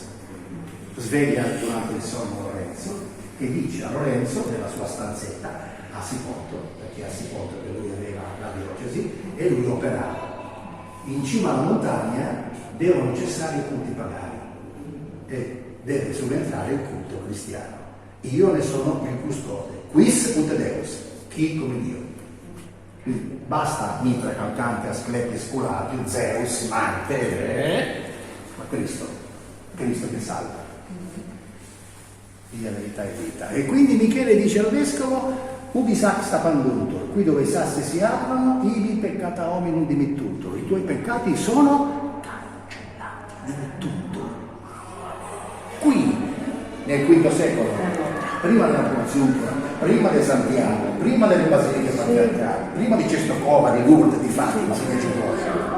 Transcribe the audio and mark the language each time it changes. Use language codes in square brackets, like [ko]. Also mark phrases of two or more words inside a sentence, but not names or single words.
[it] Sveglia durante il sonno Lorenzo e dice a Lorenzo, nella sua stanzetta a Siponto, perché a Siponto che lui aveva la diocesi e lui operava. In cima alla montagna devono cessare i culti pagani e deve subentrare il culto cristiano. Io ne sono il custode. [la] Quis ut Deus, [it] chi come Dio. Basta Mitra, Calcante, Asclepio, Sculapio, Zeus, Marte, ma Cristo che salva. Via verità e vita. E quindi Michele dice al vescovo: [la] ubi saxta panduntur, [it] qui dove i sassi si aprono, [la] ibi peccata hominum dimittutur. [it] I tuoi peccati sono cancellati del tutto. Qui, nel V secolo, prima della Porziuntura, prima di Santiago, prima delle basiliche patriarcali, prima di Cestocova, di Lourdes, di Fatima, se ne c'è.